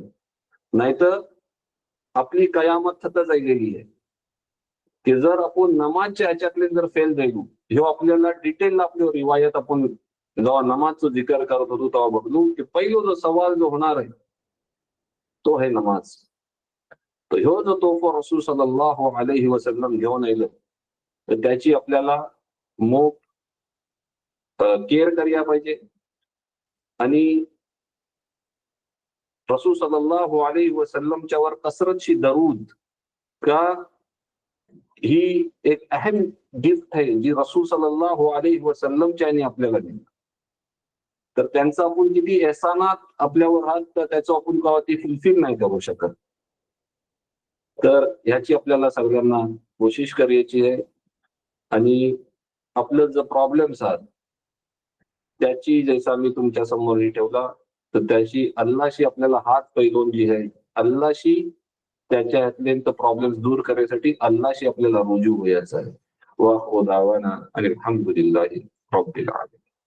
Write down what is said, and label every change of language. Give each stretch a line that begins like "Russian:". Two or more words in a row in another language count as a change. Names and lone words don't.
Marathi: नाहीतर आपली कयामत जायलेली आहे की जर आपण नमाजच्या ह्याच्यातले जर फेल झालो हे आपल्याला डिटेल आपली रिवायत आपण जेव्हा नमाजचं जिकर करत होतो तेव्हा बघलो की पहिला जो सवाल जो होणार आहे तो आहे नमाज. तर ह्यो जो तोफा रसूल
Arabic: صلى الله عليه وسلم
Marathi: घेऊन आलं तर त्याची आपल्याला मोप केअर करायला पाहिजे. आणि रसूल
Arabic: صلى الله عليه وسلم
Marathi: वर कसरतशी दरूद का ही एक अहम गिफ्ट आहे जी रसूल
Arabic: صلى الله عليه وسلم
Marathi: यांनी आपल्याला दिली. तर त्यांचा आपण किती एहसानात आपल्यावर आहात तर त्याचं आपण कवा ती फुलफिल नाही करू शकत. तर ह्याची आपल्याला सगळ्यांना कोशिश करायची आहे. आणि आपलं जे प्रॉब्लेम्स आहेत त्याची जैसा मी तुमच्या समोर ठेवला तर त्याची अल्लाहशी आपल्याला हात पैलून जी आहे अल्लाहशी त्याच्यातले प्रॉब्लेम दूर करण्यासाठी अल्लाशी आपल्याला रुजू व्हायचं आहे.
Arabic: وآخر دعوانا الحمد لله رب العالمين.